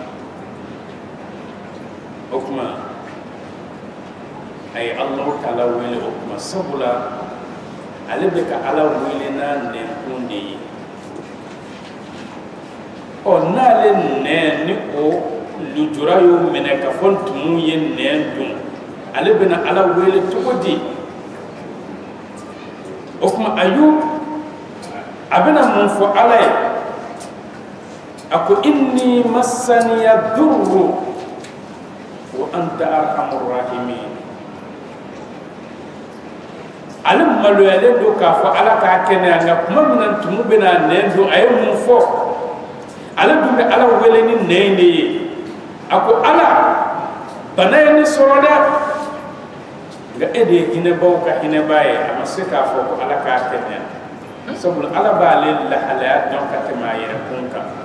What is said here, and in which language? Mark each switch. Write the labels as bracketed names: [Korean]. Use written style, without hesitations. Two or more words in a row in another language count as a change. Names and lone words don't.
[Bambara] o kuma a ye Alahu Taala wele o kuma sabula ale bɛ ka ala wele n'a nɛnkun de ye n'ale nɛn ni o lujura y'o minɛ ka fɔ tumu ye nɛn dun ale bɛna ala wele cogo di o kuma Ayub a bɛna mun fɔ ala ye a ko [Arabic] أني مسني الضر وأنت أرحم الراحمين [Bambara] ale maloyalen don k'a fɔ ala k'a kɛnɛya nka kuma min na tumu bɛna nɛn dun a ye mun fɔ ale dun bɛ ala wele ni nɛn de ye a ko ala bana ye ne sɔrɔ dɛ nka e de ye hinɛbaw ka hinɛba ye a ma se k'a fɔ ko ala k'a kɛnɛya sabula ala b'ale lahalaya dɔn ka tɛmɛ a yɛrɛ kun kan